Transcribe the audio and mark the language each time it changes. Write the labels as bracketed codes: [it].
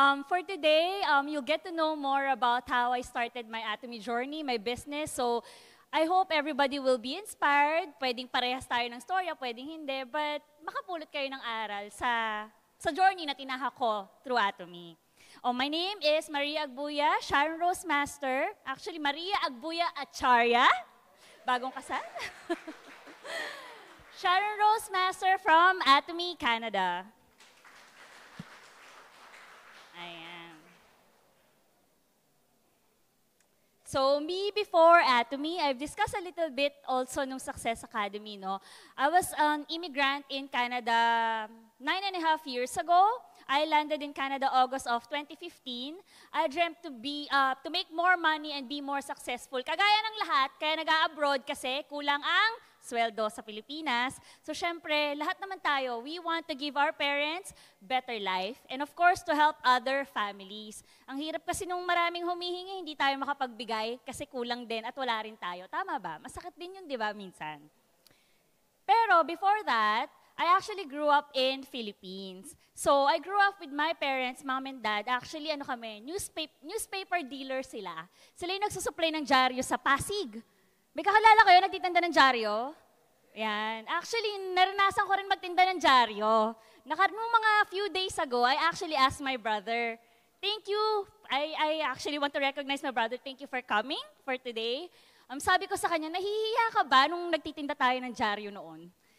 [en] For today, you'll get to know more about how I started my Atomy journey, my business. So, I hope everybody will be inspired. [tl] Pwedeng parehas tayo ng storya, pwedeng hindi. But makapulot kayo ng aral sa journey na tinahak ko through Atomy. [en] My name is Maria Agbuya, Sharon Rose Master. Actually, Maria Agbuya Acharya. [tl] Bagong kasal. [en] Sharon Rose Master from Atomy, Canada. Ayan. So, me before Atomy, I've discussed a little bit also nung Success Academy, no? I was an immigrant in Canada 9.5 years ago. I landed in Canada August of 2015. I dreamt to make more money and be more successful. [tl] Kagaya ng lahat, kaya nag-a-abroad kasi kulang ang sweldo sa Pilipinas. [en] So syempre, [tl] lahat naman tayo, [en] we want to give our parents better life and of course to help other families. [tl] Ang hirap kasi nung maraming humihingi, hindi tayo makapagbigay kasi kulang din at wala rin tayo. Tama ba? Masakit din yun, di ba, minsan? [en] Pero before that, I actually grew up in Philippines. So, I grew up with my parents, mom and dad. Actually, newspaper dealer sila. [tl] Sila yung nagsusupply ng dyaryo sa Pasig. May kakilala kayo, nagtitinda ng dyaryo? Yan. Actually, naranasan ko rin magtinda ng dyaryo. Nung mga [en] few days ago, I actually asked my brother, thank you. I actually want to recognize my brother. Thank you for coming for today. [tl] Sabi ko sa kanya, nahihiya ka ba nung nagtitinda tayo ng dyaryo noon?